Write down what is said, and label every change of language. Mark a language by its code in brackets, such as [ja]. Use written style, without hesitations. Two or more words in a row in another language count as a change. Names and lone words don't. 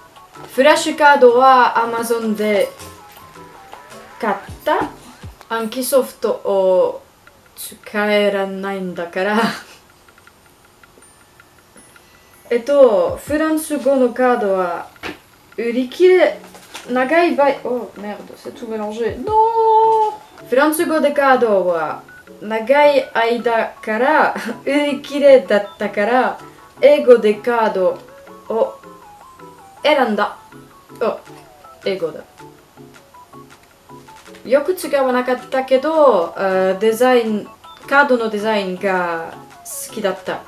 [ja] フラッシュカードは Amazon で買った。暗記ソフトを使えらないんだからフランス語のカードは売り切れ、長い場合、 [fr] merde, c'est tout mélangé. Non! [ja] フランス語でカードは長い間から売り切れだったから、英語でカードを選んだ。英語だ。よく使わなかったけど、カードのデザインが好きだった。